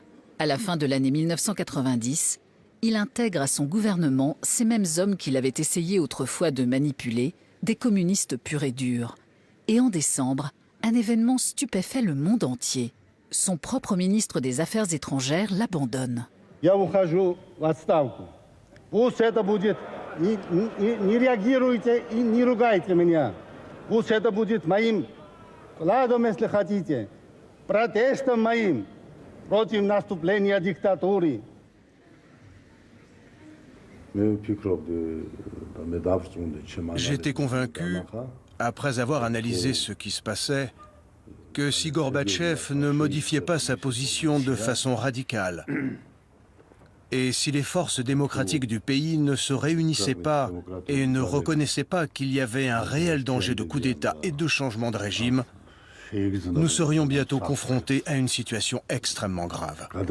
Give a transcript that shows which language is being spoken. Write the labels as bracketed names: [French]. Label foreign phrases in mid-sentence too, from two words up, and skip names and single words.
[French] À la fin de l'année 1990, il intègre à son gouvernement ces mêmes hommes qu'il avait essayé autrefois de manipuler, des communistes purs et durs. Et en décembre, un événement stupéfait le monde entier. Son propre ministre des Affaires étrangères l'abandonne. [Russian] Я ухожу в отставку. Пусть это будет, не реагируйте и не ругайте меня. Пусть это будет моим вкладом, если хотите, протестом моим против наступления диктатуры. [French] J'étais convaincu, après avoir analysé ce qui se passait, que si Gorbatchev ne modifiait pas sa position de façon radicale, et si les forces démocratiques du pays ne se réunissaient pas et ne reconnaissaient pas qu'il y avait un réel danger de coup d'État et de changement de régime, nous serions bientôt confrontés à une situation extrêmement grave.